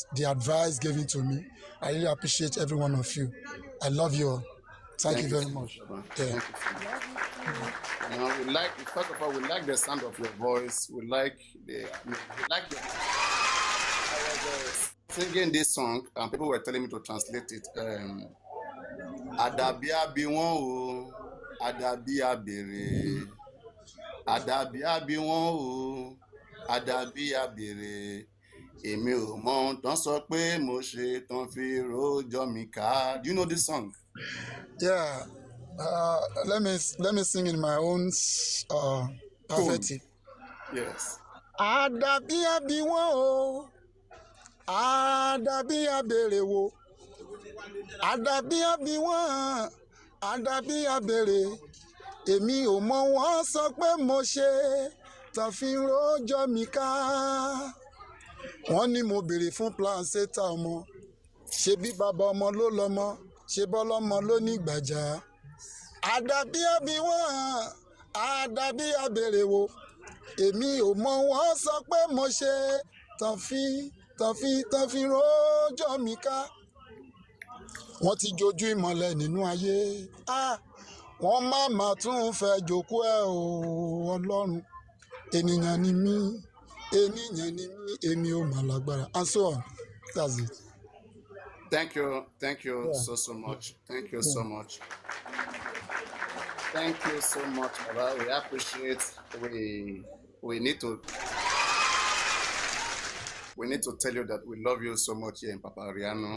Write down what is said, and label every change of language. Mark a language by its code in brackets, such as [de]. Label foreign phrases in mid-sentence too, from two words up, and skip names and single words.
[en] The advice given to me, I really appreciate every one of you. I love you all. Thank you very much. Yeah. We like, first of all, we like the sound of your voice. We like singing this song, and people were telling me to translate it. [yo] Adabia biwon o, adabia bere. Adabia biwon o, adabia bere. Èmi ò mọ tán sọ pé mo ṣe tán fi rojọ́ mi ká. [en] Do you know this song? Yeah. Let me sing in my own perspective. Yes. [yo] Adabia biwon o, adabia bere wo. Adabia biwon, adabia bere. Èmi ò mọ wọ́n sọ pé mo ṣe tán fi rojọ́ mi ká. Wọ́n ní mo béèrè fún placenta ọmọ. Ṣé bí bàbá ọmọ ló lọ́mọ? Ṣé bọ́lọ́mọ ló ní gbàjà? Adabia biwon, adabia bere wo. Èmi ò mọ wọ́n sọ pé mo ṣe tán fi rojọ́ mi ká. Wọ́n ti jojú ìmọ̀lẹ̀ nínú ayé. Wọ́n má tún fẹ́ jókòó ẹ̀ o Ọlọ́run. Ènìyàn ni mí, èmi ò mà lágbára. [en] And so on. That's it. Thank you so much. Thank you so much. Thank you so much, Baba. We appreciate. We need to we need to tell you that we love you so much here in Papa Ariano.